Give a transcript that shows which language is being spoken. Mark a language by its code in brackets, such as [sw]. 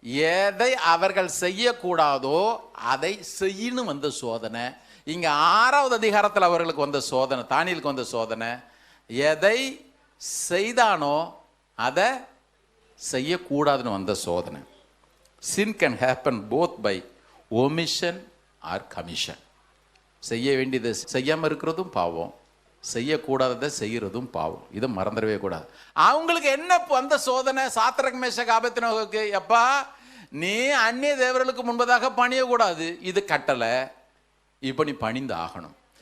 [ta] எதை அவர்கள் செய்யக்கூடாதோ அதை செய்யணும் வந்த சோதனை. இங்க 6வது அதிகாரத்தில் அவர்களுக்கு வந்த சோதனை, தானியேலுக்கு வந்த சோதனை, எதை செய்தானோ அதை செய்யக்கூடாதுன்னு வந்த சோதனை. [en] Sin can happen both by omission or commission. [ta] செய்ய வேண்டியதை செய்யாமல் இருக்கிறதும் பாவம், செய்யக்கூடாததை செய்கிறதும் பாவம். இதை மறந்துடவே கூடாது. அவங்களுக்கு என்ன வந்த சோதனை? சாத்ராக் மேஷாக் ஆபேத்நேகோவுக்கு, எப்பா நீ அந்நிய தேவர்களுக்கு முன்பதாக பணியக்கூடாது, இது கட்டளை, இப்போ நீ பணிந்து ஆகணும்.